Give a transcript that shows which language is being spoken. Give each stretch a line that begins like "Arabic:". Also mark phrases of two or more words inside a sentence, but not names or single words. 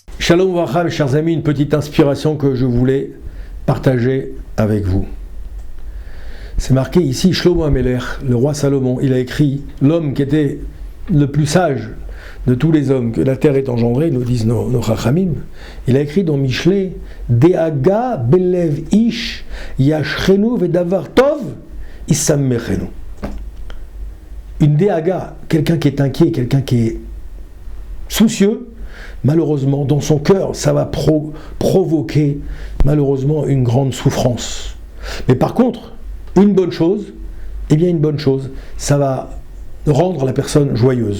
Hebrew: שלום וחם,
French: chers amis, une petite inspiration que je voulais partager avec vous. C'est marqué ici, Shlomo Amelech, le roi Salomon, il a écrit, l'homme qui était le plus sage de tous les hommes que la terre ait engendré, nous disent nos Chachamim, il a écrit dans Michelet,
Hebrew: דאגה בלב איש ישחנו ודבר טוב ישמחנו.
French: Une Deaga, quelqu'un qui est inquiet, quelqu'un qui est soucieux, malheureusement, dans son cœur, ça va provoquer malheureusement une grande souffrance. Mais par contre, une bonne chose, ça va rendre la personne joyeuse.